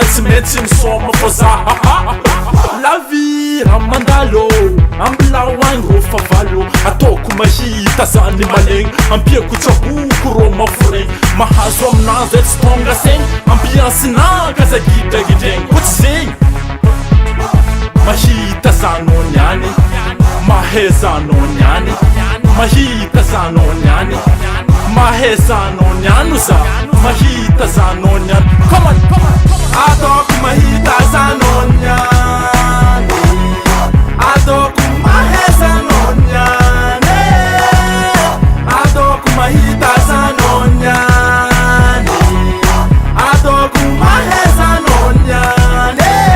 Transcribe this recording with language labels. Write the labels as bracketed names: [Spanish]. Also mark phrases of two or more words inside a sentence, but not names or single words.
[Malagasy] tsy maintsy misoma fa za la vie ramandalo ambilao agny rô favalo ataoko mahita zany malegny ampiako tsaboko rô maforegny mahazo aminazy e tsy tonga segny ambiansinaka za gidragidregny ko tsy zegny mahita zanao niany mahay zanao niany mahita zanao niany mahay zanao niano za mahita zanao niany. [English] Come on, come on. [Malagasy] Atoku mahita sanonyane, atoku mahesa nonyane, atoku mahita sanonyane, atoku mahesa nonyane.